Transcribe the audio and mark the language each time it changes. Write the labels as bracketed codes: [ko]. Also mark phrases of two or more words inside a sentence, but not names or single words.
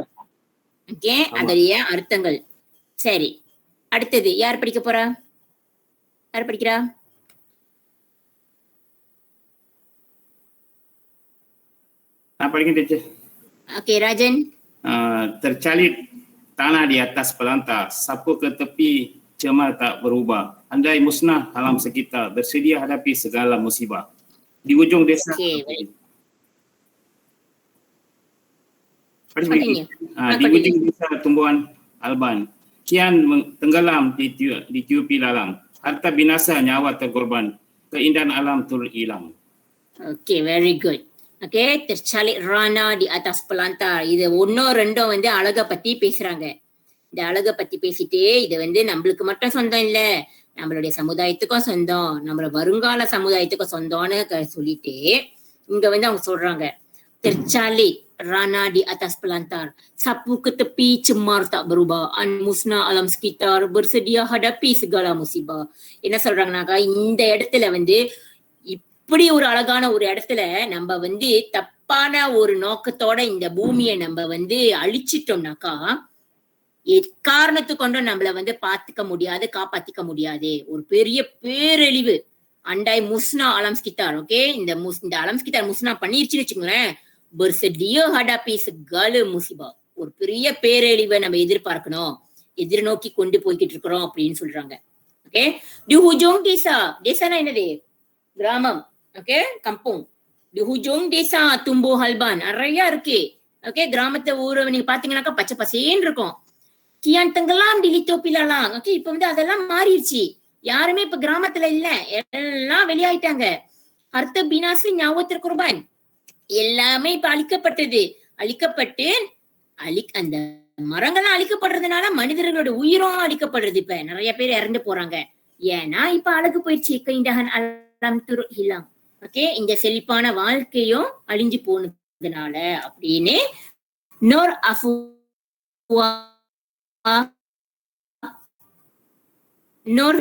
[ta] ஓகே, அதோடைய அர்த்தங்கள். சரி, அடுத்தது யார் படிக்க போறா? யார் படிக்கிறா? நான் படிக்கிறேன் டீச்சர். ஓகே, ராஜன். [ms] Tercalit tanah di atas pelantah, sapu ke tepi cemar tak berubah. Andai musnah alam sekitar, bersedia hadapi segala musibah. Di ujung desa. Di ujung desa tumbuhan alban, kian tenggelam di tiupi lalang. Harta binasa, nyawa terkorban, keindahan alam turut hilang. [en] Okay, very good. ஓகே, [ms] tercalit rana di atas pelantah, [ta] இது 1 2 வந்து அழகை பத்தி பேசுறாங்க. இந்த அழகை பத்தி பேசிட்டு இது வந்து நம்மளுக்கு மட்டும் சொந்தம் இல்ல, நம்மளுடைய சமுதாயத்துக்கும் சொந்தம், நம்மளோட வருங்கால சமுதாயத்துக்கும் சொந்தம்னு சொல்லிட்டு இங்க வந்து அவங்க சொல்றாங்க, [ms] tercalit rana di atas pelantah, sapu ke tepi cemar tak berubah, an musnah alam sekitar, bersedia hadapi segala musibah. [ta] என்ன சொல்றாங்கனாக்கா, இந்த இடத்துல வந்து இப்படி ஒரு அழகான ஒரு இடத்துல நம்ம வந்து தப்பான ஒரு நோக்கத்தோட இந்த பூமியை நம்ம வந்து அழிச்சிட்டோம்னாக்கா எக்காரணத்து கொண்டும் நம்மள வந்து பாத்துக்க முடியாது, காப்பாத்திக்க முடியாது. ஒரு பெரிய பேரழிவு. [ms] andai musnah alam sekitar. [ta] ஓகே, இந்த [ms] alam sekitar musnah [ta] பண்ணிருச்சுன்னு வச்சுக்கோங்களேன், [ms] bersedia hadapi segala musibah, [ta] ஒரு பெரிய பேரழிவை நம்ம எதிர்பார்க்கணும், எதிர்நோக்கி கொண்டு போய்கிட்டு இருக்கிறோம் அப்படின்னு சொல்றாங்க. ஓகே, [ms] di hujung desa, [ta] தேசானா என்னது? கிராமம். ஓகே, கம்புங். [ms] di hujung desa tumbuh halban, [ta] நிறைய இருக்கு. ஓகே, கிராமத்தை ஊரை நீங்க பாத்தீங்கன்னாக்கா பச்சை பசேன்னு இருக்கும். [ms] kian tenggelam di tiupi lalang. [ta] ஓகே, இப்ப வந்து அதெல்லாம் மாறிடுச்சு, யாருமே இப்ப கிராமத்துல இல்ல, எல்லாம் வெளியாயிட்டாங்க. [ms] harta binasa, nyawa terkorban, [ta] எல்லாமே இப்ப அழிக்கப்பட்டது. அழிக்கப்பட்டு அந்த மரங்கள்லாம் அழிக்கப்படுறதுனால மனிதர்களோட உயிரும் அழிக்கப்படுறது. இப்ப நிறைய பேர் இறந்து போறாங்க, ஏன்னா இப்ப அழகு போயிடுச்சு. [ms] keindahan alam turut hilang. [ta] ஓகே, இந்த செழிப்பான வாழ்க்கையும் அழிஞ்சு போனதுனால அப்படின்னு நோர் அஃபுவா நோர்.